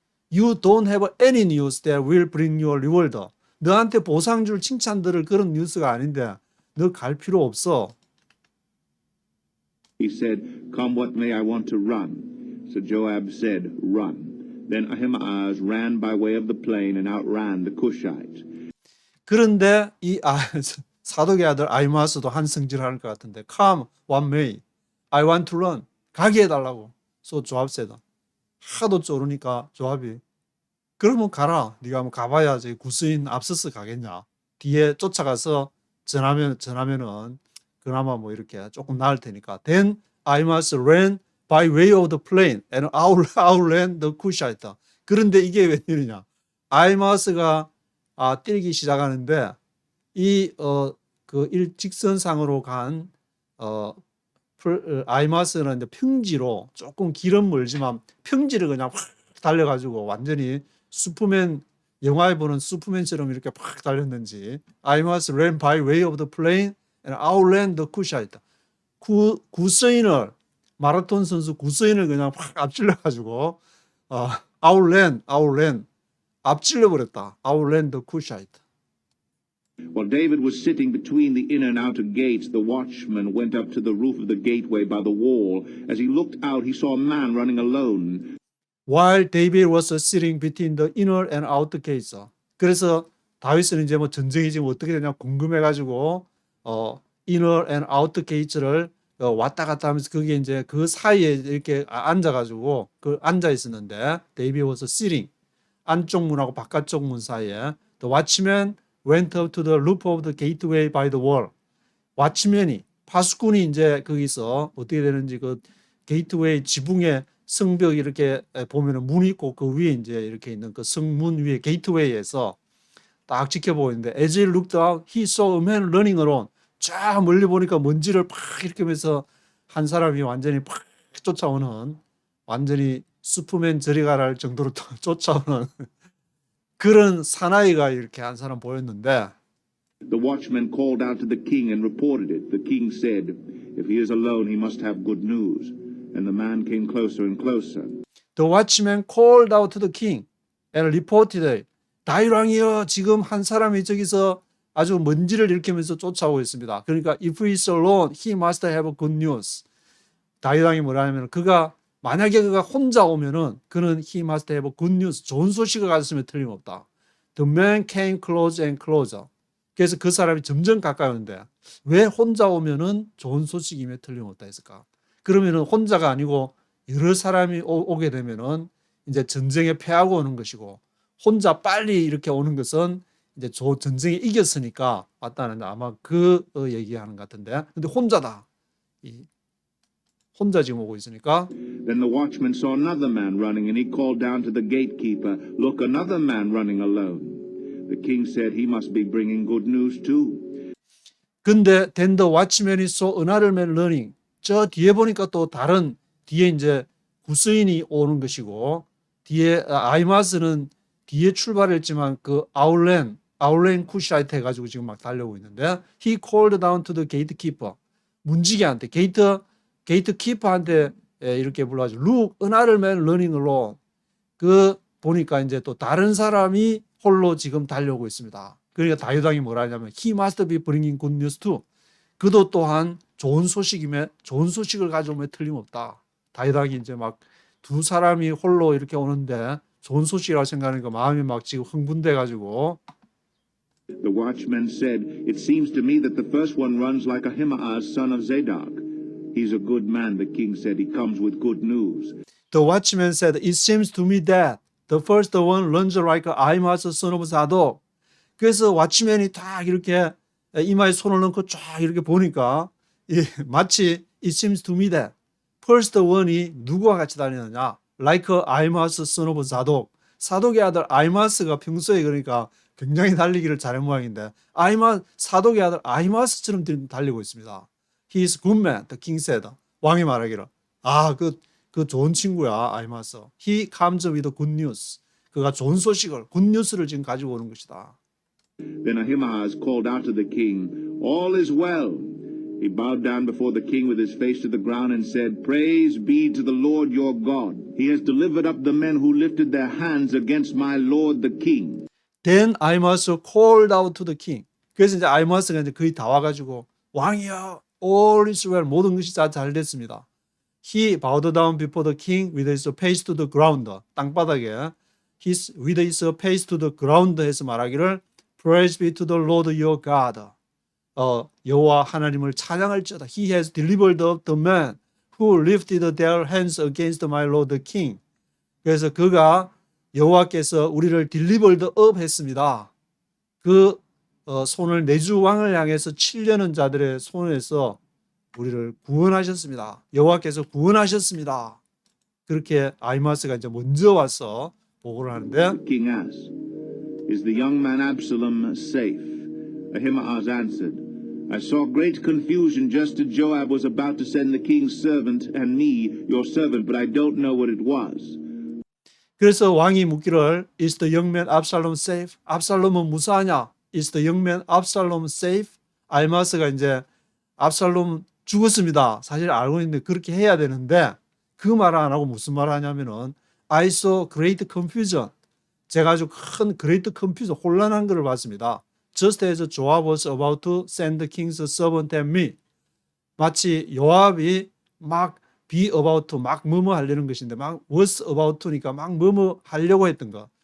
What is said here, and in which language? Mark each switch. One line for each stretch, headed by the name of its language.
English: You don't have any news that will bring you a reward.
Korean: 너한테 보상 줄 칭찬 들을 그런 뉴스가 아닌데 너 갈 필요 없어.
English: He said, Come what may, I want to run. So Joab said, Run. Then Ahimaaz ran by way of the plain and outran the Cushite.
Korean: 그런데 이 사독의 아들 아히마스도 한성질하는 것 같은데
English: Come, what may? I want to run.
Korean: 가게 해달라고.
English: So 조압 said.
Korean: 하도 쪼르니까 조압이 그러면 가라. 네가 한번 가봐야 지 구스인 앞서서 가겠냐. 뒤에 쫓아가서 전하면은 그나마 뭐 이렇게 조금 나을 테니까.
English: Then Ahimaaz ran by way of the plain and outran the Cushite.
Korean: 그런데 이게 웬일이냐. 아히마스가 뛰기 시작하는데 그 일직선상으로 간 아히마스는 이제 평지로 조금 길은 멀지만 평지를 그냥 확 달려가지고 완전히 슈퍼맨 영화에 보는 슈퍼맨처럼 이렇게 팍 달렸는지 아히마스
English: ran by way of the plain and outran the Cushite.
Korean: 구서인을 마라톤 선수 구서인을 그냥 확 앞질러가지고 outran 앞질러 버렸다.
English: outran the Cushite. While David was sitting between the inner and outer gates, the watchman went up to the roof of the gateway by the wall. As he looked out, he saw a man running alone. While David was sitting between the inner and outer gates.
Korean: 그래서 다윗은 이제 뭐 전쟁이 지금 어떻게 되냐 궁금해가지고
English: inner and outer gates
Korean: 를 왔다 갔다 하면서 그게 이제 그 사이에 이렇게 앉아가지고 앉아 있었는데
English: David was sitting
Korean: 안쪽 문하고 바깥쪽 문 사이에
English: the watchman went up to the roof of the gateway by the wall.
Korean: 왓치맨이 파수꾼이 이제 거기서 어떻게 되는지 그 게이트웨이 지붕에 성벽 이렇게 보면은 문이 있고 그 위에 이제 이렇게 있는 그 성문 위에 게이트웨이에서 딱 지켜보고 있는데
English: as he looked out, he saw a man running alone.
Korean: 쫙 멀리 보니까 먼지를 팍 이렇게 하면서 한 사람이 완전히 팍 쫓아오는 완전히 슈퍼맨 저리 가랄 정도로 쫓아오는 그런 사나이가 이렇게 한 사람 보였는데
English: The watchman called out to the king and reported it. The king said, "If he is alone, he must have good news." And the man came closer and closer. The watchman called out to the king and reported it.
Korean: 다윗왕이여 지금 한 사람이 저기서 아주 먼지를 일으키면서 쫓아오고 있습니다.
English: 그러니까 if he is alone, he must have good news.
Korean: 다윗왕이 뭐라냐면 만약에 그가 혼자 오면은 그는
English: he must have good news.
Korean: 좋은 소식을 가졌으면 틀림없다.
English: The man came closer and closer.
Korean: 그래서 그 사람이 점점 가까이 오는데 왜 혼자 오면은 좋은 소식임에 틀림없다 했을까? 그러면은 혼자가 아니고 여러 사람이 오게 되면은 이제 전쟁에 패하고 오는 것이고 혼자 빨리 이렇게 오는 것은 이제 전쟁에 이겼으니까 왔다는데 아마 그 얘기하는 것 같은데 근데 혼자다. 혼자 지금 오고 있으니까
English: Then the watchman saw another man running, and he called down to the gatekeeper, "Look, another man running alone." The king said, "He must be bringing good news too." 근데 then the watchman이 saw another man running.
Korean: 저 뒤에 보니까 또 다른 뒤에 이제 구스인이 오는 것이고 뒤에 아히마스는 뒤에 출발했지만 그 아울렌 쿠시라이트 해가지고 지금 막 달려오고 있는데 he called down to the gatekeeper. 문지기한테 게이트키퍼한테 이렇게 불러가지고
English: Look, another man running alone.
Korean: 그 보니까 이제 또 다른 사람이 홀로 지금 달려오고 있습니다. 그러니까 다윗왕이 뭐라 하냐면
English: He must be bringing good news too.
Korean: 그도 또한 좋은 소식을 가져오면 틀림없다. 다윗왕이 이제 막 두 사람이 홀로 이렇게 오는데 좋은 소식이라고 생각하니까 마음이 막 지금 흥분돼가지고
English: The watchman said, "It seems to me that the first one runs like Ahimaaz, son of Zadok. He's a good man," the king said. "He comes with good news." The watchman said, "It seems to me that the first one runs like Ahimaaz, son of Zadok."
Korean: 그래서 왓치맨이 딱 이렇게 이마에 손을 넣고 쫙 이렇게 보니까 마치
English: it seems to me that first one
Korean: 이 누구와 같이 다니느냐?
English: Like Ahimaaz, son of Zadok.
Korean: 사독의 아들 아히마스가 평소에 그러니까 굉장히 달리기를 잘한 모양인데 사독의 아들 아히마스처럼 달리고 있습니다.
English: He is good man, the king said.
Korean: 왕이 말하기를 그 좋은 친구야 아히마스.
English: He comes with good news.
Korean: 그가 좋은 소식을 good news를 지금 가지고 오는 것이다.
English: Then Ahimaaz called out to the king, "All is well." He bowed down before the king with his face to the ground and said, "Praise be to the Lord your God. He has delivered up the men who lifted their hands against my lord the king." Then Ahimaaz called out to the king.
Korean: 그래서 이제 아히마스가 이제 거의 다 와가지고 왕이여,
English: all is well,
Korean: 모든 것이 다 잘 됐습니다.
English: He bowed down before the king with his face to the ground.
Korean: 땅바닥에
English: with his face to the ground
Korean: 해서 말하기를
English: Praise be to the Lord your God.
Korean: 여호와 하나님을 찬양할지어다.
English: He has delivered up the men who lifted their hands against my Lord the king.
Korean: 그래서 그가 여호와께서 우리를 delivered up 했습니다. 그 손을 내주 왕을 향해서 치려는 자들의 손에서 우리를 구원하셨습니다. 여호와께서 구원하셨습니다. 그렇게 아히마스가 이제 먼저 와서 보고를 하는데
English: The king asked, Is the young man Absalom safe? Ahimaaz answered, I saw great confusion just as Joab was about to send the king's servant and me, your servant, but I don't know what it was.
Korean: 그래서 왕이 묻기를
English: Is the young man Absalom safe?
Korean: 압살롬은 무사하냐?
English: Is the young man Absalom safe?
Korean: 아히마스가 이제 압살롬 죽었습니다. 사실 알고 있는데 그렇게 해야 되는데 그 말 안 하고 무슨 말 하냐면은
English: I saw great confusion.
Korean: 제가 아주 큰
English: great confusion,
Korean: 혼란한 것을 봤습니다.
English: Just as Joab was about to send the king's servant and me.
Korean: 마치 요압이 막 be about to 막 뭐뭐 하려는 것인데 막 was about to니까 막 뭐뭐 하려고 했던 거.